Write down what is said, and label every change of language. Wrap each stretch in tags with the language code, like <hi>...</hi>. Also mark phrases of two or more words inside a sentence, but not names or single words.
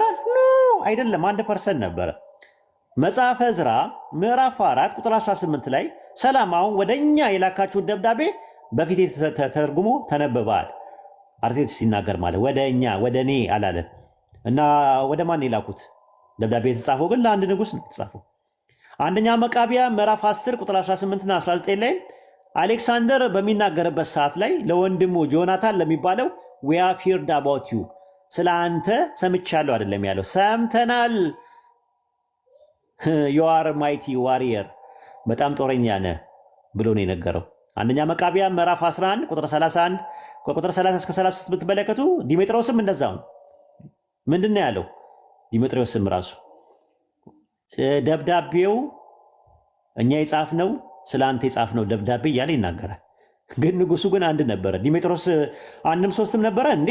<am>ኖ አይደለም፣ 1% ነበረ። መጽሐፈ ዕዝራ ምዕራፍ 4 ቁጥር 18 ላይ ሰላም፣ አሁን ወደ እኛ የላካችሁት ደብዳቤ በፊቴ ተተርጉሞ ተነበባል። አርቴት ሲናገር ማለት ወደ እኛ ወደ እኔ አላለ እና ወደ ማን የላኩት? ደብዳቤ የተጻፈው ግን ለአንድ ንጉሥ ነው የተጻፈው። አንደኛ መቃቢያ ምዕራፍ 10 ቁጥር 18 እና 19 ላይ አሌክሳንደር በሚናገርበት ሰዓት ላይ ለወንድሙ ጆናታን ለሚባለው</am> <en>we have heard about you</en> <am>ስለ አንተ ሰምቻለሁ አይደለም ያለው፣ ሰምተናል።</am> <en>you are mighty warrior</en> <am>በጣም ጦረኛ ነህ ብሎ ነው የነገረው። አንደኛ መቃቢያ ምዕራፍ 11 ቁጥር 31 ከቁጥር 30 እስከ 33 ብትመለከቱ ዲሜጥሮስም እንደዛው ነው። ምንድን ነው ያለው? ዲሜጥሮስም ራሱ ደብዳቤው እኛ የጻፍነው ስለ አንተ የጻፍነው ደብዳቤ እያለ ይናገራል። ግን ንጉሱ ግን አንድ ነበረ። ዲሜጥሮስ አንድም ሶስትም ነበረ እንዴ?</am>